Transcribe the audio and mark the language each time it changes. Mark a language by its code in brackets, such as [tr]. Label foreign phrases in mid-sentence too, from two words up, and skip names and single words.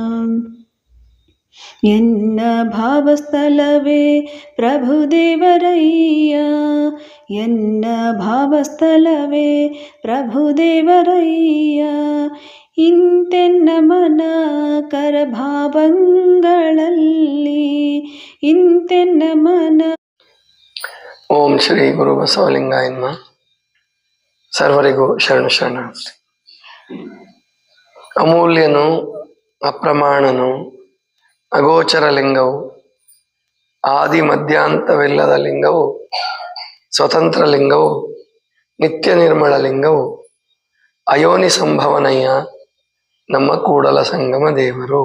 [kn] ಎನ್ನ ಭಾವಸ್ಥಲವೇ ಪ್ರಭುದೇವರಯ್ಯ, ಎನ್ನ ಭಾವಸ್ಥಲವೇ ಪ್ರಭುದೇವರಯ್ಯ. ಇಂತೆನ್ನ ಮನ ಕರಭಾವಂಗಳಲ್ಲಿ, ಇಂತೆನ್ನ ಮನ. ಓಂ ಶ್ರೀ ಗುರು ಬಸವಲಿಂಗಾಯ ನಮಃ. ಸರ್ವರಿಗೂ ಶರಣಾರ್ಥಿ. ಅಮೂಲ್ಯನು, ಅಪ್ರಮಾಣನು, ಅಗೋಚರ ಲಿಂಗವು, ಆದಿ ಮಧ್ಯಾಂತವಿಲ್ಲದ ಲಿಂಗವು, ಸ್ವತಂತ್ರ ಲಿಂಗವು, ನಿತ್ಯ ನಿರ್ಮಲ ಲಿಂಗವು, ಅಯೋನಿ ಸಂಭವನಯ್ಯ ನಮ್ಮ ಕೂಡಲ ಸಂಗಮ ದೇವರು.